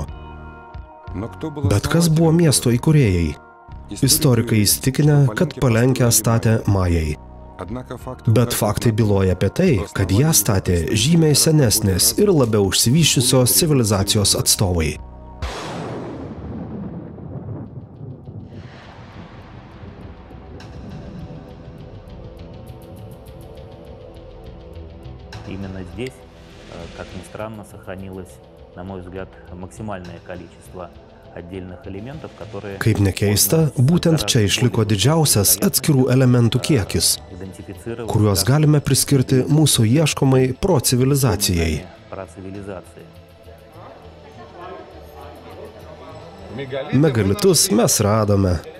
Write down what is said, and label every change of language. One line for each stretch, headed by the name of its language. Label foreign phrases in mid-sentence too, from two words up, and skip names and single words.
Lithuanian: Bet kas buvo miesto įkūrėjai? Istorikai įsitikinę, kad Palenkę statė majai. Bet faktai byloja apie tai, kad ją statė žymiai senesnės ir labiau išsivysčiusios civilizacijos atstovai.
Russian: Именно здесь, как ни странно, сохранилось, на мой взгляд, максимальное количество отдельных элементов, которые...
Lithuanian: Kaip nekeista, būtent čia išliko didžiausias atskirų elementų kiekis, kuriuos galime priskirti mūsų ieškomai procivilizacijai. Megalitus mes radome.